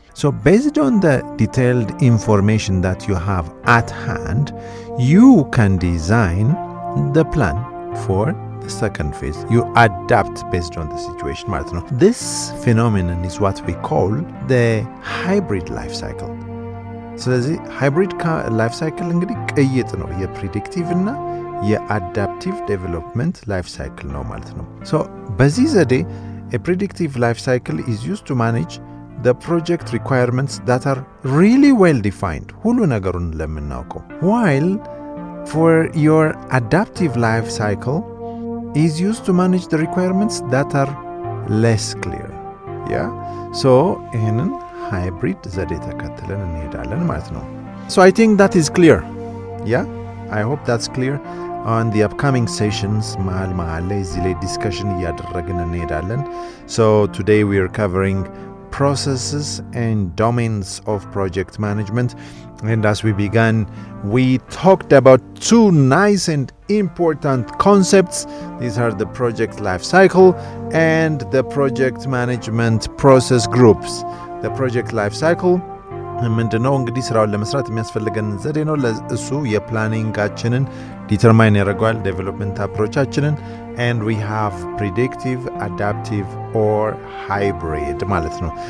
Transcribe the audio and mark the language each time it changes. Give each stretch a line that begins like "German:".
English: So based on the detailed information that you have at hand, you can design the plan for the second phase. You adapt based on the situation
Amharic: ማለት ነው.
English: This phenomenon is what we call the hybrid life cycle.
Amharic: ስለዚህ hybrid life cycle እንግዲህ ቅይጥ ነው የፕሪዲክቲቭ እና የአዳፕቲቭ ዴቨሎፕመንት ላይፍ ሳይክል ነው ማለት ነው.
English: So
Amharic: በዚህ ዘዴ
English: a predictive life cycle is used to manage the project requirements that are really well defined.
Amharic: ሁሉ ነገሩን ለምናውቀው.
English: While for your adaptive life cycle is used to manage the requirements that are less clear. Yeah?
Amharic: So, ይህንን hybrid ዘዴ ተከትለን እንሄዳለን ማለት ነው.
English: So, I think that is clear. Yeah? I hope that's clear. On the upcoming sessions,
Amharic: መሃል ላይ እዚህ ላይ discussion እያደረግን እንሄዳለን.
English: So, today we are covering processes and domains of project management. And as we began, we talked about two nice and important concepts. These are the project life cycle and the project management process groups.
Amharic: The project life cycle ምንድነው እንግዲህ ስራውን ለመስራት የሚያስፈልገን ዘዴ ነው። ለእሱ የፕላኒንጋችንን ዲተርማይን ያደርገዋል ዴቨሎፕመንት አፕሮቻችንን
English: and we have predictive, adaptive or hybrid
Amharic: ማለት ነው.